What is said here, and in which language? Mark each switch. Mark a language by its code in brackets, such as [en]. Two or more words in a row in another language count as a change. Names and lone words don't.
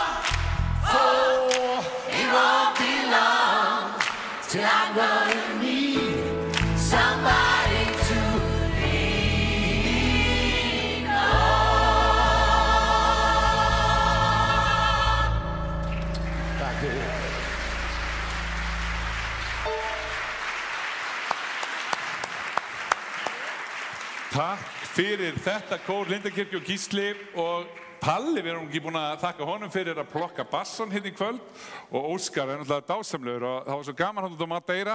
[en] For it won't be long till I'm gonna need somebody to lean on. Thank you. [is] Takk fyrir þetta kór Lindakirkju og Gísli og Palli, við erum ekki búin að þakka honum fyrir að plokka bassan hérna í kvöld og Óskar er náttúrulega dásamlegur og það var svo gaman hann út á Madeira.